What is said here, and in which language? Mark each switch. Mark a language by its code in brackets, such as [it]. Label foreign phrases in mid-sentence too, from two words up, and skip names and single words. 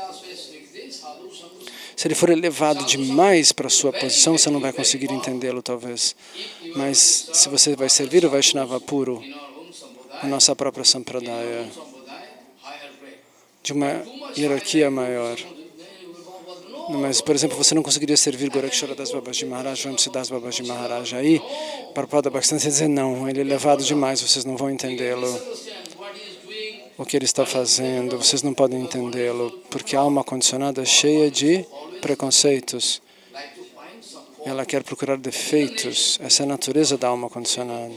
[pt] Se ele for elevado demais para a sua posição, você não vai conseguir entendê-lo, talvez. Mas se você vai servir o Vaishnava puro, a nossa própria Sampradaya, de uma hierarquia maior. Mas, por exemplo, você não conseguiria servir Gorakshara Das Babaji Maharaj, Vamsi Das Babaji Maharaj. Aí, Prabhupada Bhaktisiddhanta dizer, não, ele é elevado demais, vocês não vão entendê-lo. O que ele está fazendo, vocês não podem entendê-lo, porque a alma condicionada é cheia de preconceitos. Ela quer procurar defeitos, essa é a natureza da alma condicionada.